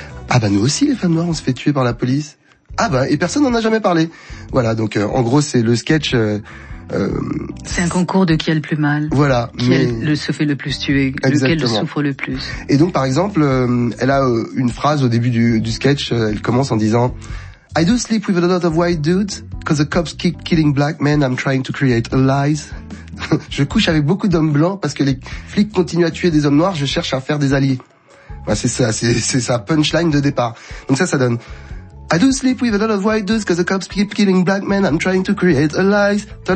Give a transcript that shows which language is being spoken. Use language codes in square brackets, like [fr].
[fr] Ah bah nous aussi, les femmes noires, on se fait tuer par la police. Ah bah, et personne n'en a jamais parlé. Voilà, donc en gros, c'est le sketch... C'est un concours de qui a le plus mal. Voilà. Se fait le plus tuer. Exactement. Lequel souffre le plus. Et donc, par exemple, elle a une phrase au début du sketch, elle commence en disant... [en] I do sleep with a lot of white dudes, cause the cops keep killing black men, I'm trying to create allies. [fr] Je couche avec beaucoup d'hommes blancs parce que les flics continuent à tuer des hommes noirs, je cherche à faire des alliés. Ouais, c'est sa punchline de départ. Donc ça, ça donne. [en] I do sleep with a lot of white dudes, cause the cops keep killing black men, I'm trying to create allies.